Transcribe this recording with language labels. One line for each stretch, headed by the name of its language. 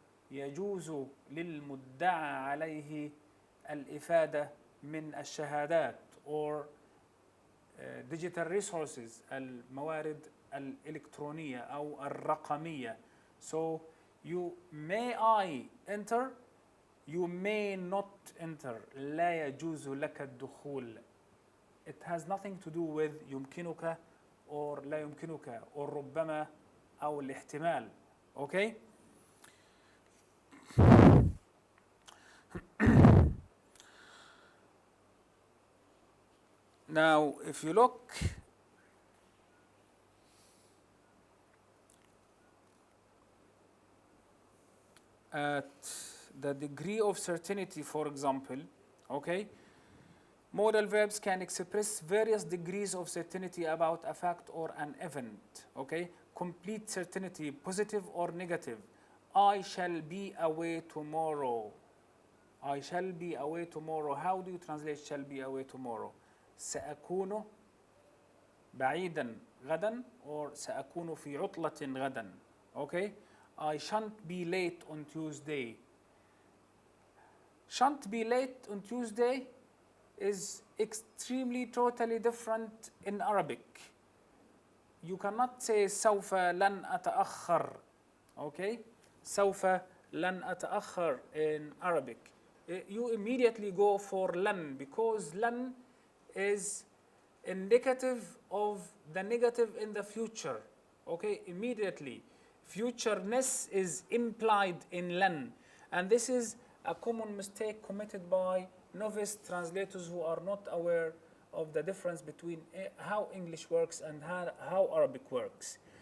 Arabic: يجوز للمدعى عليه الإفادة من الشهادات
English: or digital resources
Arabic: الموارد الإلكترونية أو الرقمية.
English: So you may I enter, you may not enter.
Arabic: لا يجوز لك الدخول.
English: It has nothing to do with
Arabic: يمكنك or لا يمكنك or ربما أو الاحتمال. Okay?
English: Now, if you look at the degree of certainty, for example, okay, modal verbs can express various degrees of certainty about a fact or an event, okay? Complete certainty, positive or negative. I shall be away tomorrow. I shall be away tomorrow. How do you translate shall be away tomorrow?
Arabic: سأكون بعيدا غدا or سأكون في عطلة غدا.
English: Okay? I shan't be late on Tuesday. Shan't be late on Tuesday is extremely totally different in Arabic. You cannot say
Arabic: سوف لن أتأخر.
English: Okay?
Arabic: سوف لن أتأخر in Arabic.
English: You immediately go for لن because لن is indicative of the negative in the future. Okay, immediately. Futureness is implied in لن. And this is a common mistake committed by novice translators who are not aware of the difference between how English works and how Arabic works.